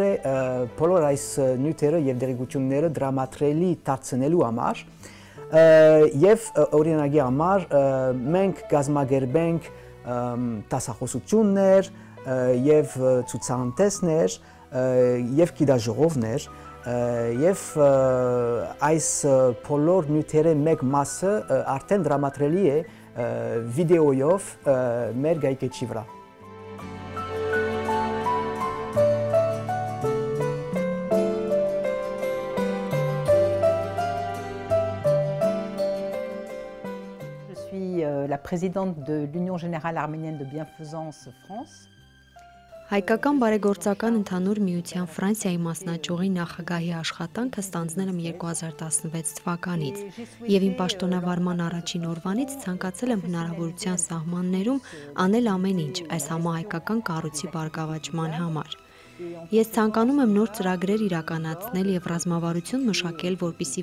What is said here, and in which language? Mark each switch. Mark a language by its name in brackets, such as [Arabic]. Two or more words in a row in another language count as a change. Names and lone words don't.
[Armenian] է բոլոր այս նյութերը եւ դերեկությունները դրամատրելի դարձնելու համար։ Եվ օրինակի համար մենք կազմակերպենք դասախոսություններ եւ ցուցահանդեսներ եւ գիտաժողովներ եւ այս բոլոր նյութերի մեկ մասը արդեն դրամատրելի է վիդեոյով մեր գայքեջի վրա։ [French] La présidente de l'Union générale arménienne de bienfaisance France. [Armenian] Հայկական բարեգործական ընդհանուր միության Ֆրանսիայի մասնաճյուղի նախագահի աշխատանքը ստանձնել եմ 2016 թվականից եւ իմ պաշտոնավարման առաջին օրվանից ցանկացել եմ հնարավորության սահմաններում անել ամեն ինչ այս համահայկական կառույցի բարգավաճման համար։ Ես ցանկանում եմ նոր ծրագրեր իրականացնել եւ ռազմավարություն մշակել, որպիսի